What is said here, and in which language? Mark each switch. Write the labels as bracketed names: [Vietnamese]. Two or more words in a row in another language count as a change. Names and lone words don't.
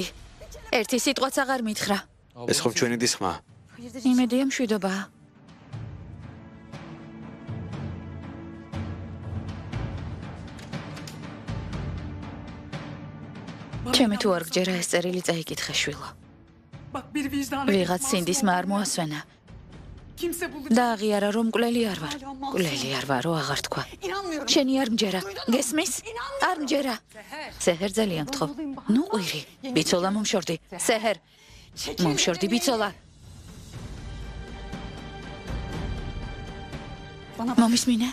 [Georgian] ერთი სიტყვაც აღარ მითხრა. ეს ხომ ჩვენი დისხმაა? იმედია მშვიდობაა. ჩემი თუ არ გჯერა ეს წერილი წაიკითხე შვილო. [Turkish] bak bir vicdanı [Georgian] ვიღაც სინდისმა არ მოასვენა. [Turkish] kimse bulacak. [Georgian] და აღიარა რომ მკვლელი არ ვარ. მკვლელი არ ვარო აღარ თქვა. [Turkish] İnanmıyorum. [Georgian] შენი არ მჯერა. გესმის? არ მჯერა. სეჰერ ძალიან გთხოვ. ნუ ყვირი. ბიცოლა მომშორდი. სეჰერ. მომშორდი ბიცოლა. მომისმინე?